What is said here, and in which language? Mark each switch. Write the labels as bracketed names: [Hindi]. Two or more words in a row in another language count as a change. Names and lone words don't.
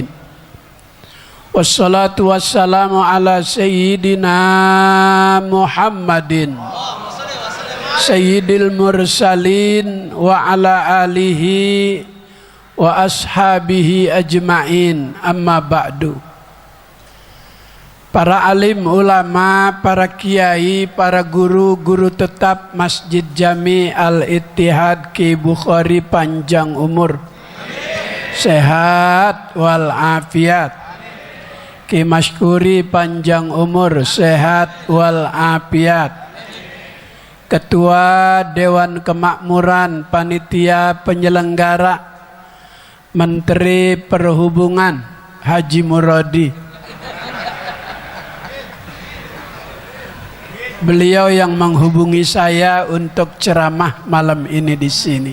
[Arabic] والصلاة والسلام على سيدنا محمد سيد المرسلين وعلى آله وأصحابه أجمعين، أما بعد. [Indonesian] Para alim ulama, para kiai, para guru tetap Masjid Jami Al-Ittihad Ki Bukhari panjang umur, sehat wal afiat. Ki Masykuri panjang umur, sehat wal afiat. Ketua Dewan Kemakmuran Panitia Penyelenggara Menteri Perhubungan Haji Muradi. Beliau yang menghubungi saya untuk ceramah malam ini di sini.